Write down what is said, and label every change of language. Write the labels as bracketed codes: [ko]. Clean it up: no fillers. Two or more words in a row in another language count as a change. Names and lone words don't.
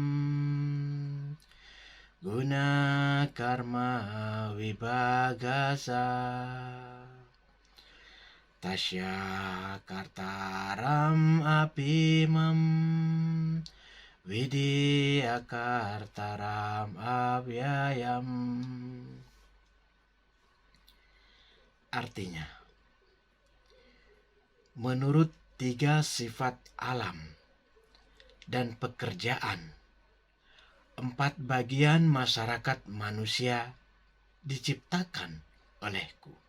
[sa] guna karma vibhagasa tasya kartaram apimam vidya kartaram avyayam. [id] Artinya, menurut 3 sifat alam dan pekerjaan, 4 bagian masyarakat manusia diciptakan olehku.